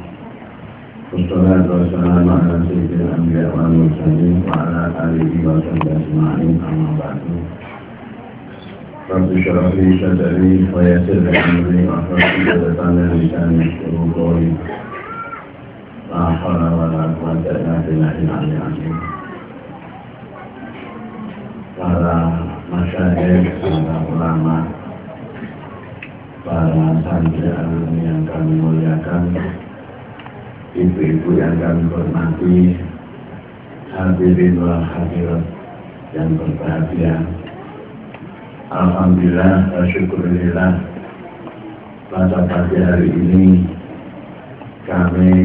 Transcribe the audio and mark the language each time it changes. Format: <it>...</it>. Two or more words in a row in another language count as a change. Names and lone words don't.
<ar>والصلاة والسلام على سيد الأنبياء والمرسلين وعلى آله وصحبه أجمعين، أما بعد. رب اشرح لي صدري ويسر لي أمري واحلل عقدة من لساني يفقهوا قولي. لا حول ولا قوة إلا بالله العلي العظيم.</ar> <id>Para masyayikh, para ulama, para santri alumni yang kami muliakan, ibu-ibu yang kami hormati,</id> <ar>الحاضرين والحاضرات</ar> <id>yang berbahagia.</id> <ar>الحمد لله والشكر لله,</ar> <id>pada pagi hari ini kami</id>